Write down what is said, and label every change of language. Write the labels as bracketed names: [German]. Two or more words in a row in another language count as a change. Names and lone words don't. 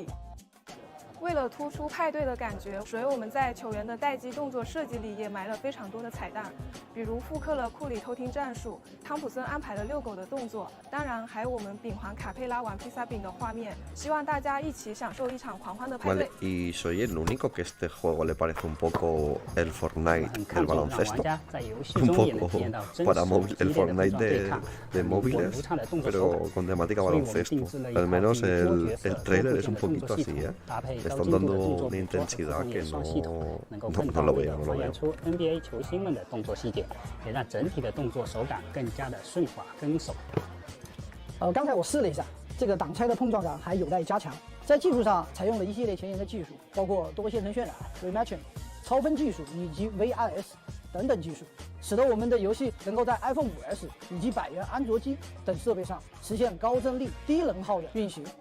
[Chinese] 为了突出派对的感觉，所以我们在球员的待机动作设计里也埋了非常多的彩蛋，比如复刻了库里偷听战术，汤普森安排了遛狗的动作，当然还有我们饼皇卡佩拉玩披萨饼的画面，希望大家一起享受一场狂欢的派对。 [Spanish] Vale, y soy el único que este juego le parece un poco el Fortnite del baloncesto, un poco para el Fortnite de móviles, pero con temática baloncesto. Al menos el trailer es un poquito así, ¿eh? Están dando una intensidad que no lo veo, no lo veo. [Chinese] NBA 球星们的动作细节，也让整体的动作手感更加的顺滑跟手。刚才我试了一下，这个挡拆的碰撞感还有待加强。在技术上采用了一系列前沿的技术，包括多线程渲染、rematching、超分技术以及 VRS 等等技术，使得我们的游戏能够在 iPhone 5S 以及百元安卓机等设备上实现高帧率、低能耗的运行。